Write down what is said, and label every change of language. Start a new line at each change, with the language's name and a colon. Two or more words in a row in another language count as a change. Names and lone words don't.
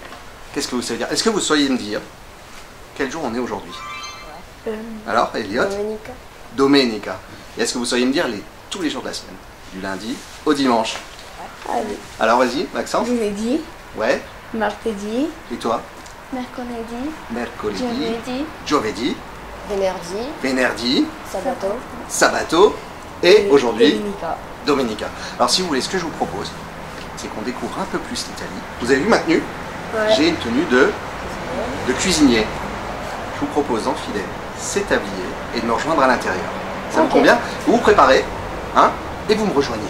French: Qu'est-ce que vous savez dire? Est-ce que vous sauriez me dire quel jour on est aujourd'hui? Alors, Elliot?
Italian: Domenica. Domenica.
French: Et est-ce que vous sauriez me dire tous les jours de la semaine? Du lundi au dimanche. Allez. Alors vas-y, Maxence.
Italian: Lunedì,
French: Ouais.
Italian: martedì,
French: Et toi?
Italian: Mercoledì, Mercoledì, giovedì, giovedì, Venerdì. venerdì, Sabato.
French: sabato et aujourd'hui
Italian: Domenica. Domenica.
French: Alors si vous voulez, ce que je vous propose, c'est qu'on découvre un peu plus l'Italie. Vous avez vu ma tenue? Ouais. J'ai une tenue de cuisinier. Je vous propose d'enfiler cet tablier et de me rejoindre à l'intérieur. Ça vous Ok. convient? Vous vous préparez, hein, et vous me rejoignez.